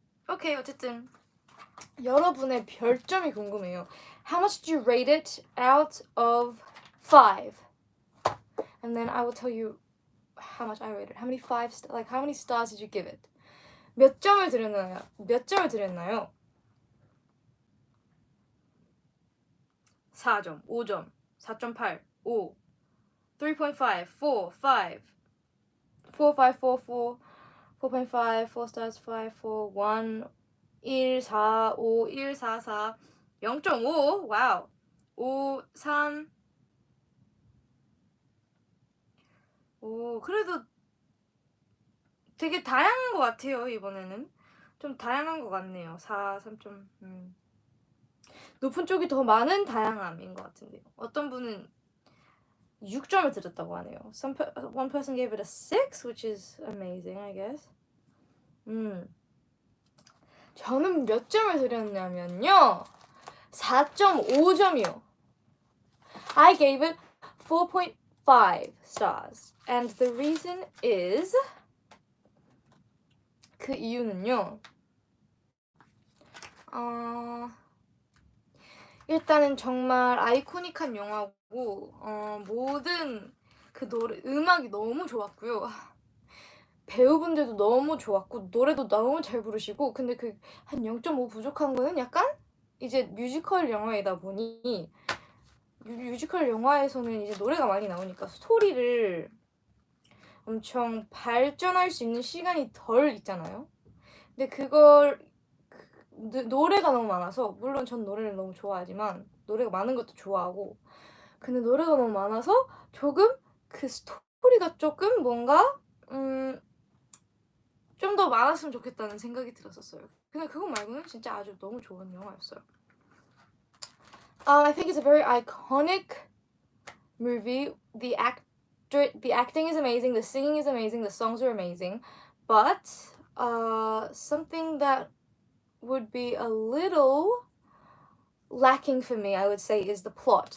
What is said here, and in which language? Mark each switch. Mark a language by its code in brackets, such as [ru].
[ko] 오케이, 어쨌든 여러분의 별점이 궁금해요. [en] How much did you rate it out of 5? And then I will tell you how much I rated. How many how many stars did you give it? [ko] 몇 점을 드렸나요? 몇 점을 드렸나요? 4점, 5점, 4.8, 5, 3.5, 4, 5, 4, 5, 4, 4, 4.5, [en] 4 stars, [ko] 5, 4, 1, 1, 4, 5, 1, 4, 4, 0.5, 와우, 5, 3, 오, 그래도 되게 다양한 것 같아요, 이번에는. 좀 다양한 것 같네요. 4, 3점, 높은 쪽이 더 많은 다양함인 것 같은데요. 어떤 분은 6점을 드렸다고 하네요. [en] One person gave it a 6, which is amazing, I guess. [ko] 저는 몇 점을 드렸냐면요. 4.5점이요. [en] I gave it 4.5 stars. And the reason is [ko] 그 이유는요. 일단은 정말 아이코닉한 영화고 모든 그 노래 음악이 너무 좋았고요. 배우분들도 너무 좋았고 노래도 너무 잘 부르시고 근데 그 한 0.5 부족한 거는 약간 이제 뮤지컬 영화이다 보니 뮤지컬 영화에서는 이제 노래가 많이 나오니까 스토리를 엄청 발전할 수 있는 시간이 덜 있잖아요. 근데 그걸 노래가 너무 많아서 물론 전 노래를 너무 좋아하지만 노래가 많은 것도 좋아하고 근데 노래가 너무 많아서 조금 그 스토리가 조금 뭔가 좀 더 많았으면 좋겠다는 생각이 들었었어요. 근데 그거 말고는 진짜 아주 너무 좋은 영화였어요. [en] I think it's a very iconic movie. The acting is amazing, the singing is amazing, the songs are amazing, but something that would be a little lacking for me, I would say, is the plot.